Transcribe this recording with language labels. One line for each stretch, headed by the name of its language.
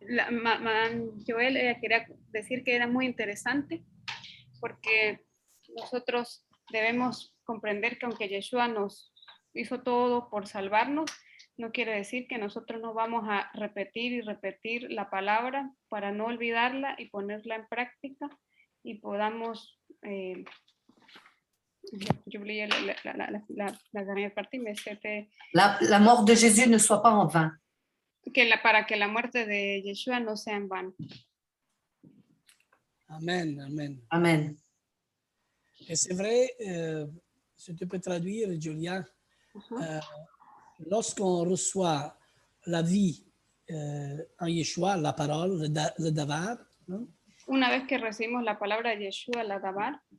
Spanish: Madame Joel, ella quería decir que era muy interesante porque nosotros debemos comprender que aunque Yeshua nos hizo todo por salvarnos, no quiere decir que nosotros no vamos a repetir y repetir la palabra para no olvidarla y ponerla en práctica y podamos
French: j'oubliais la dernière partie, mais c'était la mort de Jésus ne soit pas en vain.
Spanish: Para que la muerte de Yeshua no sea en vano. Amen, amen. Amen.
French: Et c'est vrai, si tu peux traduire, Julia, lorsqu'on reçoit la vie en Yeshua, la parole, le davar, hein,
Spanish: una vez que recibimos la palabra de Yeshua, la davar,